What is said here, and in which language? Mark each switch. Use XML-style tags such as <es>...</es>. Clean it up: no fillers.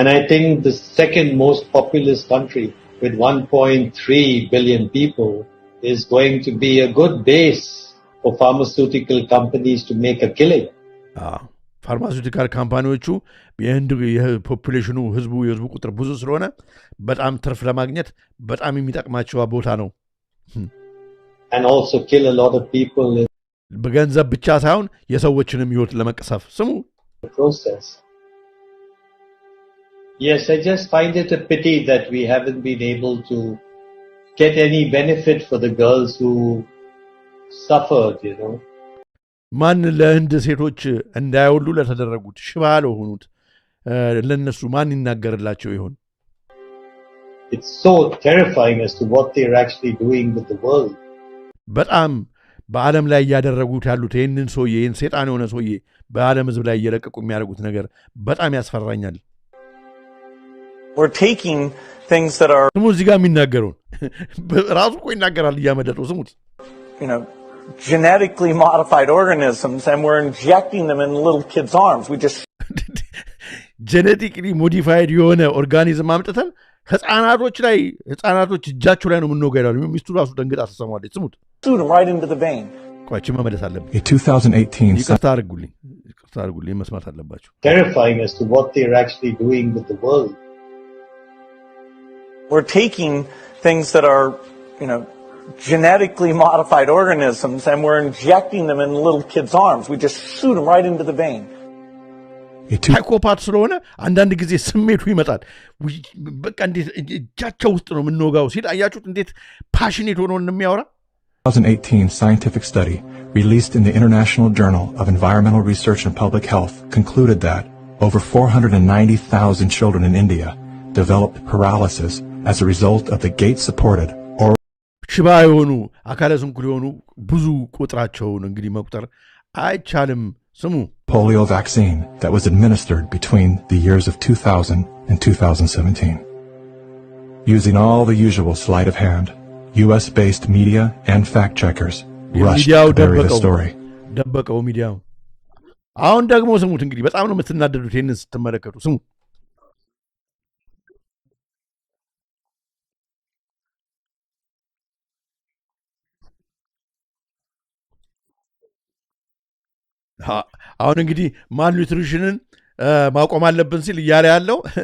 <en>And I think the second most populous country with 1.3 billion people is going to be a good base for pharmaceutical companies to make a killing.</en> <am>ፋርማሲውቲካል ካምፓኒዎቹ የህንድ የፖፑሌሽኑ የህዝቡ ቁጥር ብዙ ስለሆነ በጣም ትርፍ ለማግኘት በጣም የሚጠቅማቸው ቦታ ነው።</am> <en>And also kill a lot of people in</en> <am>በገንዘብ ብቻ ሳይሆን የሰዎችንም ህይወት ለመቀሰፍ ስሙ</am> <en>the process. Yes, I just find it a pity that we haven't been able to get any benefit for the girls who suffered, you know.</en> <am>ማን ለህንድ ሴቶች እንዳይወሉ ለተደረጉት ሽባ ለሆኑት ለነሱ ማን ይናገርላቸው ይሆን?</am> <en>It's so terrifying as to what they're actually doing with the world.</en> <am>በጣም በዓለም ላይ ያደረጉት ያሉት ይህንን ሰውዬ ይህን ሰይጣን የሆነ ሰውዬ በዓለም ህዝብ ላይ እየለቀቁ የሚያደርጉት ነገር በጣም ያስፈራኛል።</am> <en>We're taking things that are</en> <am>ስሙ እዚህ ጋር የሚናገረውን ራሱ እኮ ይናገራል እያመደጠው ስሙት።</am> <en>You know, genetically modified organisms and we're injecting them in little kids' arms. We just genetically modified</en> <am>የሆነ ኦርጋኒዝም አምጥተን ህፃናቶች እጃቸው ላይ ነው የምንወጋው ይላሉ። ሚስቱ ራሱ ደንግጣ ተሰማለች። ስሙት</am> <en>shoot them right into the vein.</en> <am>ቆይቼ መመለስ አለብኝ።</am> <en>A 2018</en> <am>ይቅርታ አድርጉልኝ መስማት አለባችሁ።</am> <en>Terrifying as to what they're actually doing with the world. We're taking things that are, you know, genetically modified organisms and we're injecting them in little kids' arms. We just shoot them right into the vein.</en> <am>ሳይኮፓት ስለሆነ አንዳንድ ጊዜ ስሜቱ ይመጣል። በቃ እንዴት እጃቸው ውስጥ ነው የምንወጋው ሲል አያችሁት እንዴት ፓሽኔት ሆኖ እንደሚያወራ።</am> <en>2018 scientific study released in the International Journal of Environmental Research and Public Health concluded that over 490,000 children in India developed paralysis as a result of the gate-supported or</en> <am>ሽባ የሆኑ አካለ ስንኩል የሆኑ ብዙ ቁጥራቸውን እንግዲህ መቁጠር አይቻልም። ስሙ</am> <en>polio vaccine that was administered between the years of 2000 and 2017. Using all the usual sleight of hand, US-based media and fact-checkers rushed to bury the story.</en> <am>ደበቀው ሚዲያው። አሁን ደግሞ ስሙት እንግዲህ በጣም ነው የምትናደዱት ይህንን ስትመለከቱ ስሙ። አሁን እንግዲህ ማልኒትሪሽንን ማቆም አለብን ሲል እያለ ያለው</am>